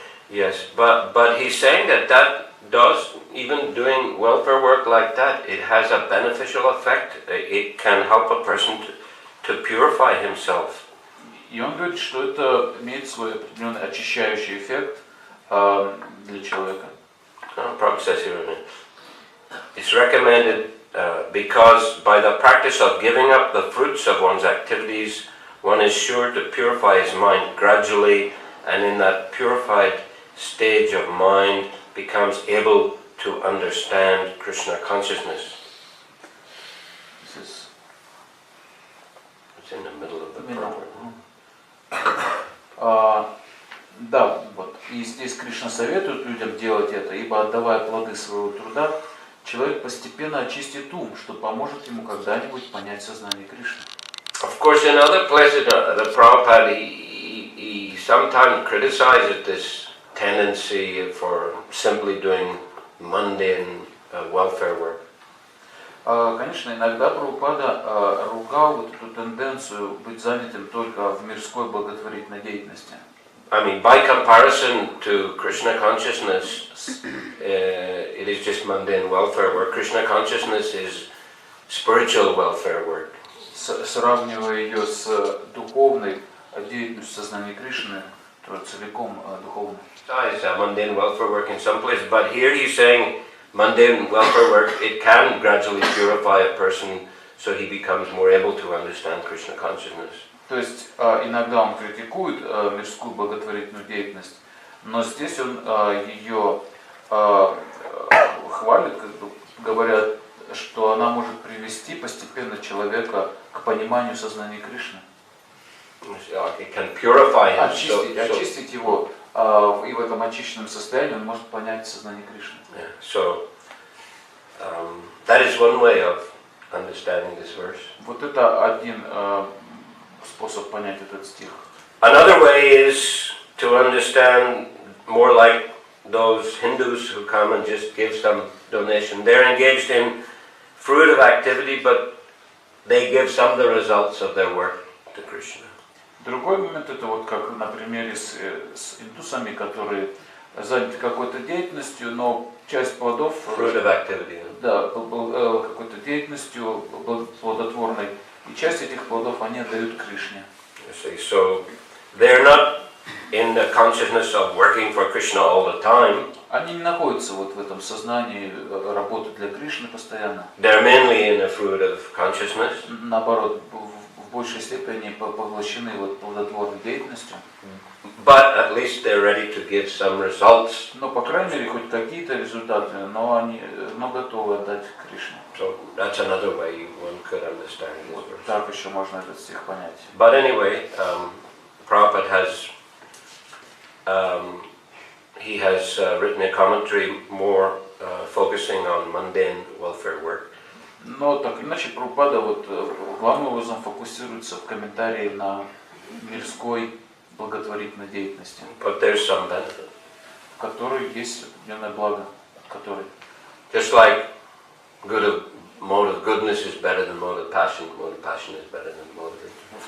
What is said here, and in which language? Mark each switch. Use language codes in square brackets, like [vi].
[en] Yes, but he's saying that does, even doing welfare work like that, it has a beneficial effect. It can help a person to purify himself. [ru] И он говорит, что это имеет свой определенный очищающий эффект для человека. [en] Prabhupada says here, it's recommended because by the practice of giving up the fruits of one's activities, one is sure to purify his mind gradually, and in that purified stage of mind becomes able to understand Krishna consciousness. It's in the middle of the program. [ru] Да, вот. И здесь Кришна советует людям делать это, ибо отдавая плоды своего труда, человек постепенно очистит ум, что поможет ему когда-нибудь понять сознание Кришны. [en] Of course, in other places, the Prabhupada, he sometimes criticizes this tendency for simply doing mundane welfare work. [ru] Конечно, иногда Прабхупада ругал вот эту тенденцию быть занятым только в мирской благотворительной деятельности. [en] I mean, by comparison to Krishna consciousness, it is just mundane welfare work. Krishna consciousness is spiritual welfare work. [ru] Сравнивая ее с духовной деятельностью сознания Кришны, то целиком духовной. [en] It's mundane welfare work in some places, but here he's saying mundane welfare work, it can gradually purify a person so he becomes more able to understand Krishna consciousness. [ru] То есть иногда он критикует мирскую благотворительную деятельность, но здесь он ее хвалит, говоря, что она может привести постепенно человека к пониманию сознания Кришны. [en] It can purify him. [ru] Очистить его, и в этом очищенном состоянии он может понять сознание Кришны. [en] So that is one way of understanding this verse. [ru] Вот это один способ понять этот стих. [en] Another way is to understand more like those Hindus who come and just give some donation. They're engaged in fruitive activity, but they give some of the results of their work to Krishna. [ru] Другой момент это вот как на примере с индусами, которые заняты какой-то деятельностью, но часть плодов, [en] fruitive activity. [ru] Да, какой-то деятельностью плодотворной, и часть этих плодов они отдают Кришне. [en] So they're not in the consciousness of working for Krishna all the time. [ru] Они не находятся вот в этом сознании работы для Кришны постоянно. [en] They're mainly in the fruitive consciousness. [ru] Наоборот, в большей степени поглощены вот плодотворной деятельностью. [en] But at least they're ready to give some results. [ru] Но по крайней мере хоть какие-то результаты, но готовы отдать Кришне. [en] So that's another way one could understand this [ru] Вот [en] verse. [ru] так еще можно этот стих понять. [en] But anyway, Prabhupada has he has written a commentary more focusing on mundane welfare work. [ru] Но так иначе Прабхупада вот главным образом фокусируется в комментарии на мирской благотворительной деятельности. [en] But there's some benefit. [ru] В которой есть определенное благо, который. [en] Just like mode of goodness is better than mode of passion is better than mode of ignorance.